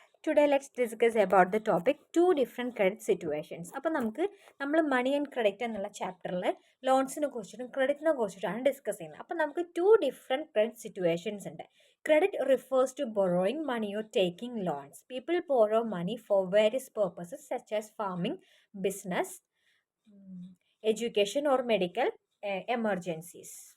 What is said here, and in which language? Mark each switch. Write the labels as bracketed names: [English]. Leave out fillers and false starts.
[English] Today let's discuss about the topic two different credit situations. [Malayalam] അപ്പോൾ നമ്മൾ money and credit എന്നുള്ള ചാപ്റ്ററിൽ ലോൺസിനെ കുറിച്ചിട്ടും ക്രെഡിറ്റിനെ കുറിച്ചിട്ടാണ് ഡിസ്കസ് ചെയ്യുന്നത്. അപ്പോൾ നമുക്ക് ടു ഡിഫറെൻറ്റ് ക്രെഡിറ്റ് സിറ്റുവേഷൻസ് ഉണ്ട്. [English] Credit refers to borrowing money or taking loans. People borrow money for various purposes such as farming, business, education or medical emergencies.